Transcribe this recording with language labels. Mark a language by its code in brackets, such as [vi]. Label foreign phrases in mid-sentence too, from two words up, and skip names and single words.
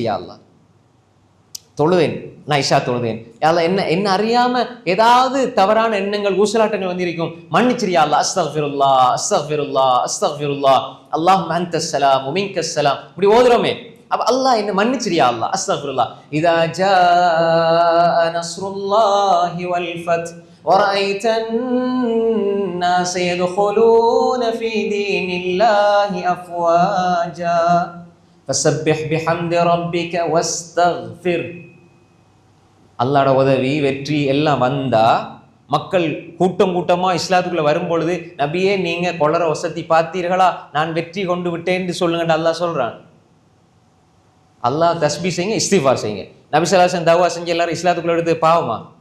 [ar] يا الله [ta] தொழுவேன், நான் இஷா தொழுவேன், [ar] يا الله [ta] என்ன அறியாம ஏதாவது தவறான எண்ணங்கள் ஊசலாட்டங்கள் வந்திருக்கும், மன்னிச்சிரு [ar] يا الله. أستغفر الله أستغفر الله أستغفر الله اللهم أنت السلام ومنك السلام. [ta] இப்படி ஓதுறோமே, அப்ப அல்லாஹ் என்ன மன்னிச்சிரு [ar] يا الله. أستغفر الله. إذا جاء نصر الله والفتح وَرَأَيْتَ النَّاسَ يَدْخُلُونَ فِي دِينِ اللَّهِ أَفْوَاجًا فَسَبِّحْ بِحَمْدِ رَبِّكَ وَاسْتَغْفِرْ. [ta] அல்லாஹ்வோட உதவி வெற்றி எல்லாம் வந்தா, மக்கள் கூட்டமா இஸ்லாத்துக்குள்ள வரும்பொழுது, நபியே நீங்க கொளற வசதி பார்த்தீர்களா, நான் வெற்றி கொண்டு விட்டேன்னு சொல்லுங்க அல்லாஹ் சொல்றான். அல்லாஹ் தஸ்பீஹ் செய்யுங்க, இஸ்திக்ஃபார் செய்யுங்க. நபி [ar] صلى الله عليه وسلم [ta] தஅவா செஞ்சு எல்லாரும் இஸ்லாத்துக்குள்ள எடுத்து பாவமா?